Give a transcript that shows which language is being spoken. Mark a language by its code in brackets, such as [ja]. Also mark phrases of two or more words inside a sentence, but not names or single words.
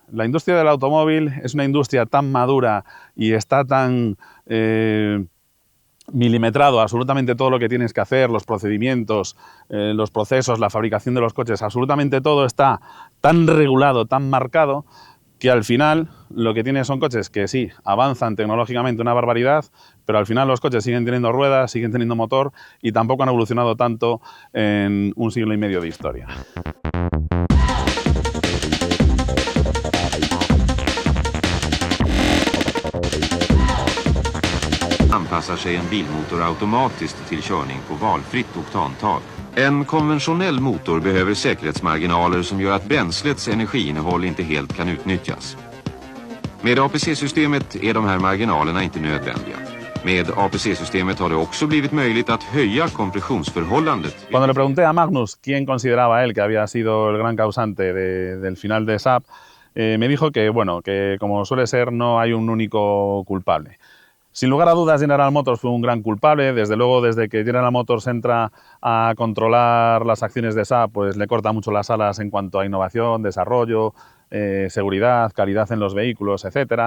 [es] La industria del automóvil es una industria tan madura y está tan milimetrado absolutamente todo lo que tienes que hacer, los procedimientos, los procesos, la fabricación de los coches, absolutamente todo está tan regulado, tan marcado, que al final lo que tienes son coches que sí, avanzan tecnológicamente una barbaridad, pero al final los coches siguen teniendo ruedas, siguen teniendo motor, y tampoco han evolucionado tanto en un siglo y medio de historia. [sv] Anpassar sig en bilmotor automatiskt till körning på valfritt oktantal. En konventionell motor behöver säkerhetsmarginaler som gör att bränslets energiinnehåll inte helt kan utnyttjas. Med APC-systemet är de här marginalerna inte nödvändiga. Med APC-systemet har det också blivit möjligt att höja kompressionsförhållandet. [es] Cuando le pregunté a Magnus quién consideraba él que había sido el gran causante del final de SAP, me dijo que, bueno, que como suele ser, no hay un único culpable. Sin lugar a dudas, General Motors fue un gran culpable. Desde luego, desde que General Motors entra a controlar las acciones de SAP, pues le corta mucho las alas en cuanto a innovación, desarrollo, seguridad, calidad en los vehículos, etcétera.